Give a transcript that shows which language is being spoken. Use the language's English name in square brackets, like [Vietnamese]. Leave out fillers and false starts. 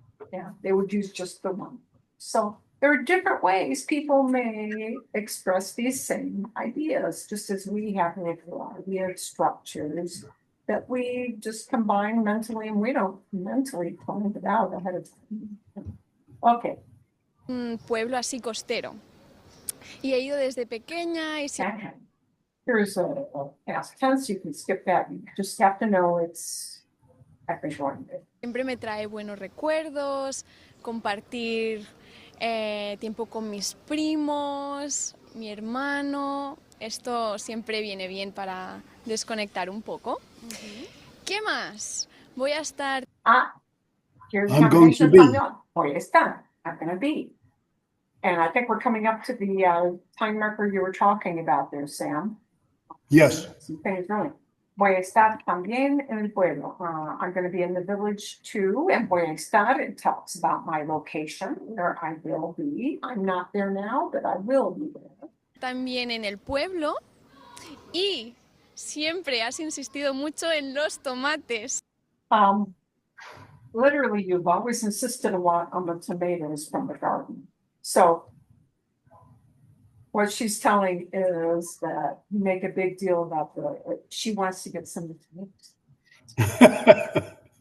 [English] Yeah, they would use just the one. So there are different ways people may express these same ideas, just as we have weird structures that we just combine mentally, and we don't mentally plan it out ahead of time. Okay. [Spanish] un pueblo así costero. Y he ido desde pequeña y [English] Here's a past tense. You can skip that. You just have to know it's [Spanish] siempre me trae buenos recuerdos, compartir tiempo con mis primos, mi hermano. Esto siempre viene bien para desconectar un poco. ¿Qué más? Voy a estar... [English] Here's I'm going to be. [Spanish] Voy a estar. [English] I'm going to be. And I think we're coming up to the time marker you were talking about there, Sam. Yes. [Spanish] Voy a estar también en el pueblo. [English] I'm going to be in the village too. And [Spanish] voy a estar, [English] it talks about my location where I will be. I'm not there now, but I will be there. [Spanish] También en el pueblo. Y siempre has insistido mucho en los tomates. [English] Literally, you've always insisted a lot on the tomatoes from the garden. So what she's telling is that you make a big deal about she wants to get some tomatoes.